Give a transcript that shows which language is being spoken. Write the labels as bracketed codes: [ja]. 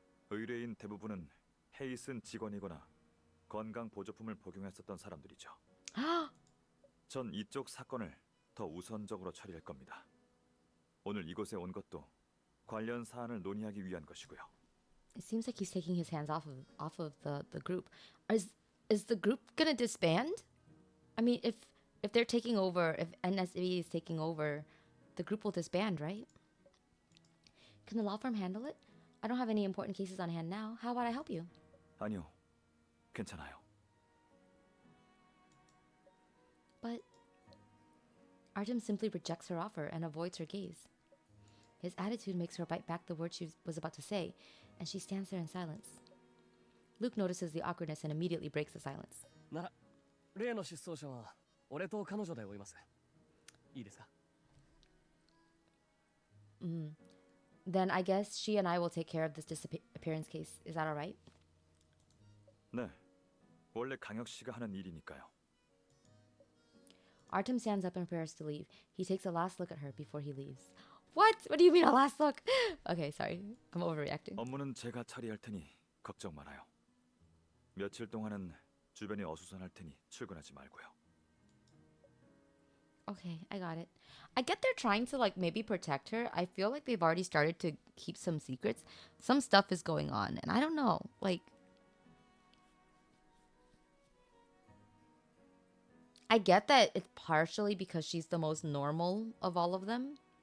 [ko] 의뢰인 대부분은 헤이슨 직원이거나 건강 보조품을 복용했었던 사람들이죠. 전 이쪽 사건을 더 우선적으로 처리할 겁니다. 오늘 이곳에 온 것도 관련 사안을 논의하기 위한 것이고요. [en] It seems like he's taking his hands off of the group. Is the group gonna disband? I mean, if they're taking over, if NSB is taking over, the group will disband, right? Can the law firm handle it? I don't have any important cases on hand now. How about I help you? [ko] 아니요, 괜찮아요. [en] But Artem simply rejects her offer and avoids her gaze. His attitude makes her bite back the words she was about to say, and she stands there in silence. Luke notices the awkwardness and immediately breaks the silence. [ja] なら、例の失踪者は俺と彼女で追います。いいですか？ [en] Then I guess she and I will take care of this disappearance case. Is that all right? [ko] 네, 원래 강혁 씨가 하는 일이니까요. [en] Artem stands up and prepares to leave. He takes a last look at her before he leaves. What? What do you mean a last look? Okay, sorry. I'm overreacting. [ko] 업무는 제가 처리할 테니 걱정 말아요. 며칠 동안은 주변이 어수선할 테니 출근하지 말고요. [en] Okay, I got it. I get they're trying to like maybe protect her. I feel like they've already started to keep some secrets. Some stuff is going on, and I don't know. Like, I get that it's partially because she's the most normal of all of them.